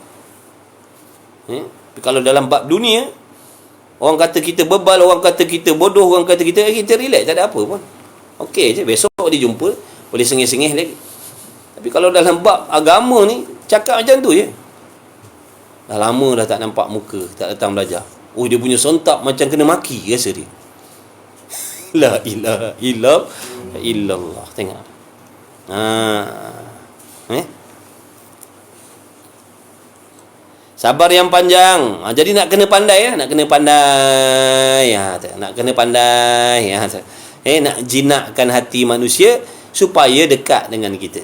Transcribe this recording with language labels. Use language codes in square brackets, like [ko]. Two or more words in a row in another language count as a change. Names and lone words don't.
[ms] Kalau dalam bab dunia, orang kata kita bebal, orang kata kita bodoh, orang kata kita relax, tak ada apa pun. Okey je, besok dia jumpa, boleh sengih-sengih lagi. Tapi kalau dalam bab agama ni, cakap macam tu je. Dah lama dah tak nampak muka, tak datang belajar. Oh, dia punya sontak macam kena maki rasa dia. [ar] لا إله إلا الله. [ms] Tengok. Sabar yang panjang. Jadi nak kena pandai, nak kena pandai. Nak kena pandai. Nak jinakkan hati manusia supaya dekat dengan kita.